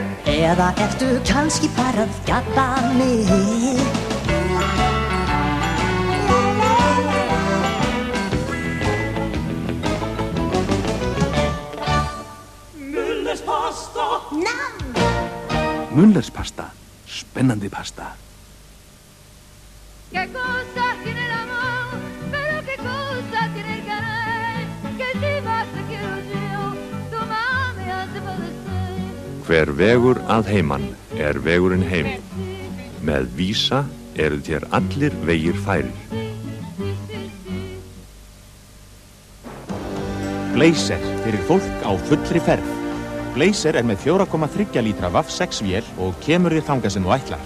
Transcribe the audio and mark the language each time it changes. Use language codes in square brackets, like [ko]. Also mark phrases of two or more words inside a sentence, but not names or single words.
[is] Eða ertu kannski bara að gabba mig? Mulers pasta. Namn! Mulers pasta. Spennandi pasta. [es] ¿Qué cosa tiene el amor? Pero qué cosa tiene el querer? Que si vas te quiero yo, tu mamá me hace padecer. [is] Hver vegur að heiman vegurinn heim. Með Visa eru þér allir vegir færir. Blazer fyrir fólk á fullri ferð. Blazer með 4,3 lítra VAF 6 vél og kemur þér þangað sem þú ætlar.